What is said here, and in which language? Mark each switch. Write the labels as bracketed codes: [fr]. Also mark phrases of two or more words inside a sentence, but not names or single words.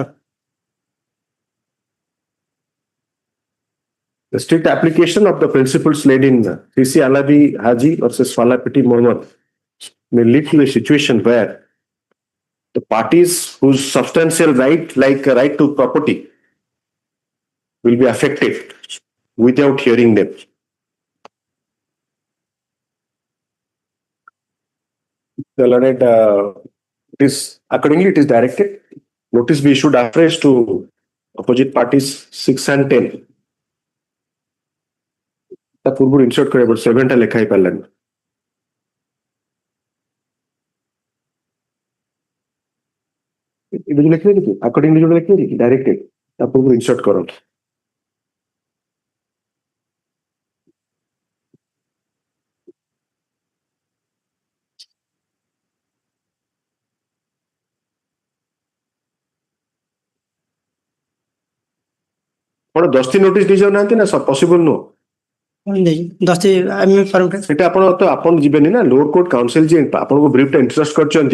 [en] The strict application of the principles laid in CC Alabi Haji versus Falapeti Mohammed may lead to a situation where the parties whose substantial right, like a right to property, will be affected without hearing them. The learned, accordingly, it is directed. Notice be issued afresh to opposite parties 6 and 10. [or] ତା ପୂର୍ବରୁ ଇନସର୍ଟ କରିବାକୁ ପଡିବ 7ଟା ଲେଖା ହେଇ ପାରିଲାନି ଏବେ ଯୋଉ ଲେଖିଲେ କି ଆକର୍ଡିଂଲି ଯୋଉ ଲେଖିଲେ କି ଡାଇରେକ୍ଟେଡ ତା ପୂର୍ବରୁ ଇନସର୍ଟ କରନ୍ତୁ ଆପଣ 10ଟି ନୋଟିସ ଦେଇ ଯାଉନାହାନ୍ତି ନା ପସିବଲ ନୁହଁ ସେଟା ଆପଣ ଯିବେନି ନା [en] lower court counsel [or] ଯିଏ ଆପଣଙ୍କୁ ବ୍ରିଫଟା ଇଣ୍ଟରେଷ୍ଟ କରିଛନ୍ତି